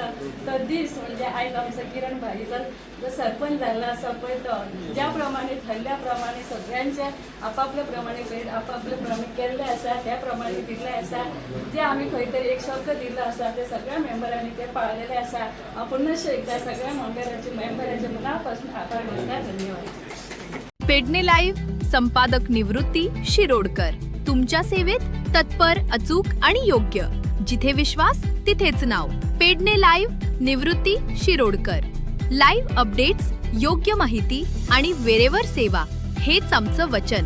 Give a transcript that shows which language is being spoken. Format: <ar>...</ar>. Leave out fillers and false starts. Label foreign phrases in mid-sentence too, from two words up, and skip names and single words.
<kok>तो दीस म्हणजे आयज आमचो किरण भाईचो जो सरपंच जाल्लो आसा पळय तो ज्या प्रमाणे ठरल्या प्रमाणे सगळ्यांचे आपापल्या प्रमाणे भेट आपापल्या प्रमाणे केल्ले आसा त्या प्रमाणे दिल्ले आसा. जे आमी खंय तरी एक शब्द दिल्लो आसा ते सगळ्या मेंबरांनी ते पाळलेले आसा. हांव पुनश्च एकदा सगळ्या मेंबरांचे मना पासून आभार मानता. धन्यवाद.</kok> <mr>पेडणे लाईव्ह संपादक निवृत्ती शिरोडकर तुमच्या सेवेत तत्पर, अचूक आणि योग्य. जिथे विश्वास तिथेच नाव. पेडणे लाईव्ह निवृत्ती शिरोडकर.</mr> <en>live updates,</en> <mr>योग्य माहिती आणि वेरेवर सेवा हेच आमचं वचन.</mr>